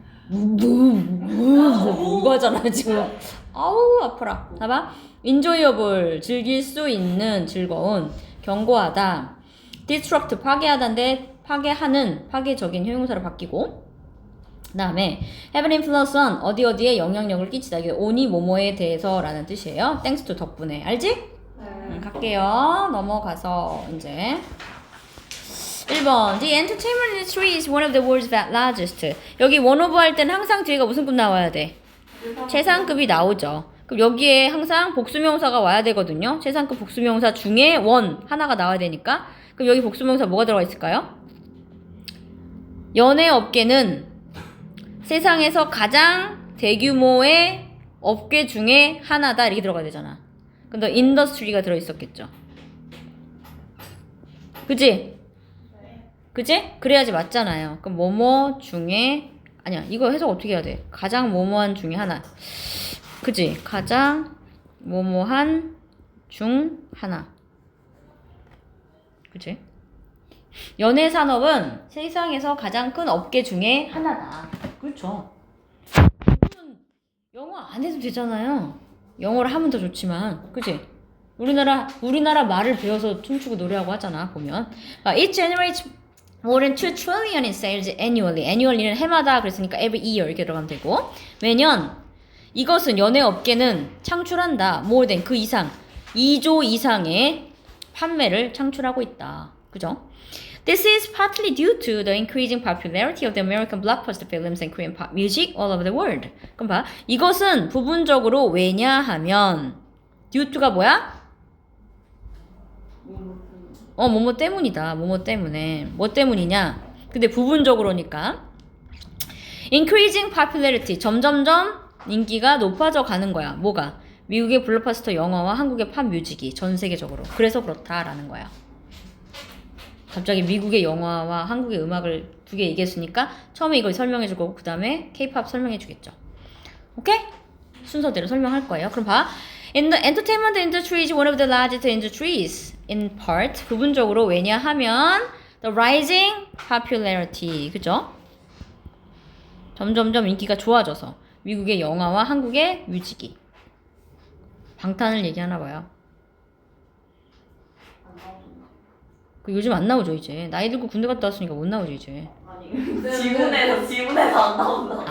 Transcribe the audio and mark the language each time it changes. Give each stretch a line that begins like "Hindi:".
Korean: 이거 하잖아 지금. 아우 아파라. 봐봐. enjoyable, 즐길 수 있는, 즐거운. 경고하다. disrupt, 파괴하다인데 파괴하는, 파괴적인 형용사로 바뀌고. 그 다음에
English: have an influence on,
Korean: 어디에 영향력을 끼치다. 이게 on이 뭐뭐에 대해서 라는 뜻이에요.
English: thanks to,
Korean: 덕분에. 알지? 네. 갈게요. 넘어가서 이제 1번.
English: The entertainment industry is one of the world's largest.
Korean: 여기 one of 할 때는 항상 뒤에가 무슨 급 나와야 돼? 최상급이 나오죠. 그럼 여기에 항상 복수명사가 와야 되거든요. 최상급 복수명사 중에 one 하나가 나와야 되니까. 그럼 여기 복수명사 뭐가 들어가 있을까요? 연예업계는 세상에서 가장 대규모의 업계 중에 하나다 이렇게 들어가야 되잖아. 그럼 더 industry가 들어있었겠죠. 그치? 그치? 그래야지 맞잖아요. 그럼 뭐뭐 중에 아니야 이거 해석 어떻게 해야 돼? 가장 뭐뭐한 중에 하나. 그치? 가장 뭐뭐한 중 하나. 그치? 연예산업은 세상에서 가장 큰 업계 중에 하나다. 그렇죠. 영어 안 해도 되잖아요. 영어를 하면 더 좋지만, 그치? 우리나라 말을 배워서 춤추고 노래하고 하잖아, 보면.
English: It generates more than 2 trillion in sales annually.
Korean: annually는 해마다 그랬으니까
English: every year
Korean: 이렇게 들어가면 되고. 매년 이것은 연예업계는 창출한다. more than 그 이상 2조 이상의 판매를 창출하고 있다. 그죠?
English: This is partly due to the increasing popularity of the American blockbuster films and Korean pop music all over the world.
Korean: 그럼 봐. 이것은 부분적으로 왜냐하면 due to가 뭐야? 뭐뭐 때문이다. 뭐뭐 때문에. 뭐 때문이냐? 근데 부분적으로니까.
English: Increasing popularity.
Korean: 점점점 인기가 높아져 가는 거야. 뭐가? 미국의 블록버스터 영화와 한국의 팝 뮤직이 전 세계적으로. 그래서 그렇다라는 거야. 갑자기 미국의 영화와 한국의 음악을 두 개 얘기했으니까 처음에 이걸 설명해 줄 거고 그 다음에 K-pop 설명해 주겠죠. 오케이? 순서대로 설명할 거예요. 그럼 봐.
English: In the entertainment industry is one of the largest industries in part.
Korean: 부분적으로 왜냐하면
English: the rising popularity.
Korean: 그죠? 점점점 인기가 좋아져서 미국의 영화와 한국의 뮤직이. 방탄을 얘기하나 봐요. 요즘 안 나오죠 이제. 나이 들고 군대 갔다 왔으니까 못 나오죠 이제. 아니 지문에서 안 나온다.